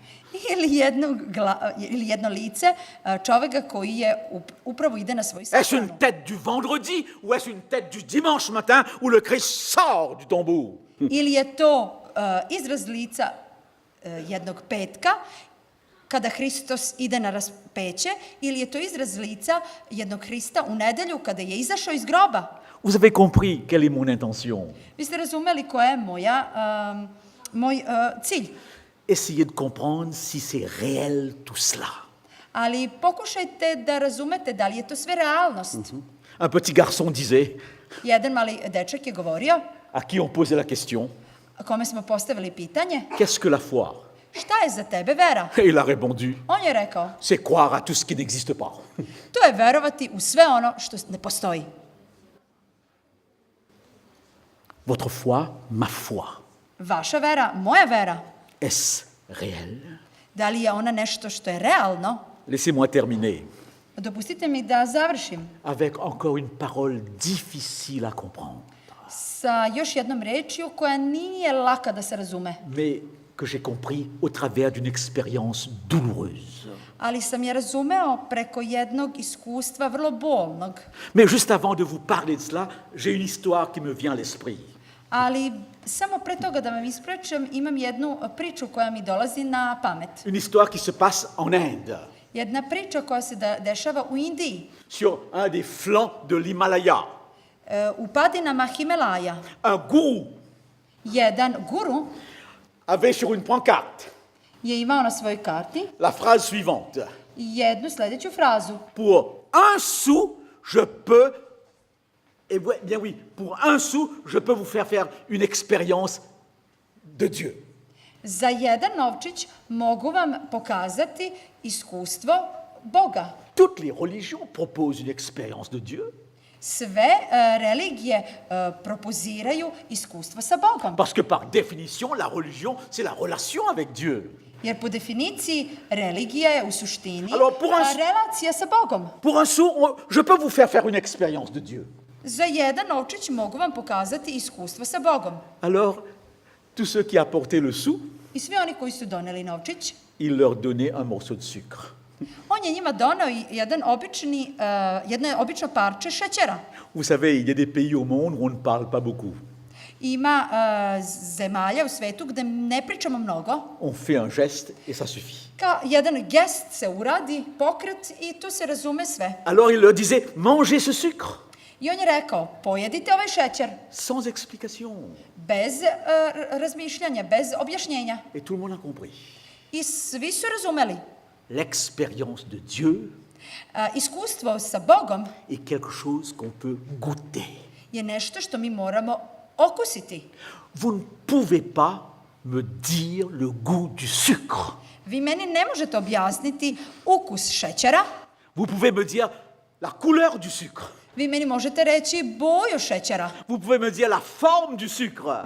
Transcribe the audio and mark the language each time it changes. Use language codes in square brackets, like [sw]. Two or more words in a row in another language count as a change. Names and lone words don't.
[sr] ili jedno lice čoveka koji je upravo ide na svoj [fr] Est-ce une [sr] sahranu? [fr] tête du vendredi ou est-ce une tête du dimanche matin où le Christ sort du tombeau? [sr] Ili je to izraz lica jednog petka kada Hristos ide na raspeće, ili je to izraz lica jednog Hrista u nedelju kada je izašao iz groba? [fr] Vous avez compris quelle est mon intention? [sr] Vi ste razumeli koja je moj cilj. [fr] Essayez de comprendre si c'est réel tout cela. [sr] Ali pokušajte da razumete da li je to sve realnost. [fr] Un petit garçon disait, [sr] Jedan mali dečak je govorio, [fr] à qui on posait la question, [sr] kome smo postavili pitanje, [fr] qu'est-ce que la foi? [sr] šta je za tebe vera? [fr] Et il a répondu, [sr] On je rekao, [fr] c'est croire à tout ce qui n'existe pas. [sr] to je verovati u sve ono što ne postoji. [fr] Votre foi, ma foi, [sr] Vaša vera, moja vera, [fr] est-ce réel? [sr] da li je ona nešto što je realno? [fr] Laissez-moi terminer [sr] Dopustite mi da završim [fr] avec encore une parole difficile à comprendre, [sr] sa još jednom rečju koja nije laka da se razume, [fr] mais que j'ai compris au travers d'une expérience douloureuse. [sr] ali sam je razumeo preko jednog iskustva vrlo bolnog. [fr] Mais juste avant de vous parler de cela, j'ai une histoire qui me vient à l'esprit. [sr] Ali samo pre toga da vam ispričam, imam jednu priču koja mi dolazi na pamet. [fr] Une histoire qui se passe en Inde, [sr] Jedna priča koja se dešava u Indiji, [fr] sur un des flancs de l'Himalaya. [sr] u padinama Himalaja. [fr] Un gourou [sr] Jedan guru [fr] avait sur une pancarte [sr] je imao na svojoj karti [fr] la phrase suivante. [sr] jednu sledeću frazu. [fr] Pour un sou, je peux, et bien oui, pour un sou, je peux vous faire une expérience de Dieu. [sr] Za jedan novčić mogu vam pokazati iskustvo Boga. [fr] Toutes les religions proposent une expérience de Dieu, [sr] Sve religije propoziraju iskustvo sa Bogom. [fr] parce que par définition, la religion, c'est la relation avec Dieu. [sr] Jer po definiciji religija je u suštini [fr] Alors, pour un- [sr] relacija sa Bogom. [fr] Pour un sou, je peux vous faire une expérience de Dieu. [sr] Za jedan novčić mogu vam pokazati iskustvo sa Bogom. [fr] Alors, tous ceux qui apportaient le sou, [sr] I svi oni koji su doneli novčić, [fr] il leur donnait un morceau de sucre. [sr] on je njima donao jedno obično parče šećera. [fr] Vous savez, il y a des pays au monde où on ne parle pas beaucoup. [sr] Ima zemalja u svetu gde ne pričamo mnogo. [fr] On fait un geste et ça suffit. [sr] Kao jedan gest se uradi, pokret i tu se razume sve. [fr] Alors il leur disait, mangez ce sucre, [sr] I on je rekao, pojedite ovaj šećer, [fr] sans explication. [sr] bez razmišljanja, bez objašnjenja. [fr] Et tout le monde a compris. [sr] I svi su razumeli. [fr] L'expérience de Dieu [sr] Iskustvo sa Bogom [fr] est quelque chose qu'on peut goûter. [sr] je nešto što mi moramo okusiti. [fr] Vous ne pouvez pas me dire le goût du sucre. [sr] Vi meni ne možete objasniti ukus šećera, [fr] Vous pouvez me dire la couleur du sucre. [sr] vi meni možete reći boju šećera, [fr] Vous pouvez me dire la forme du sucre.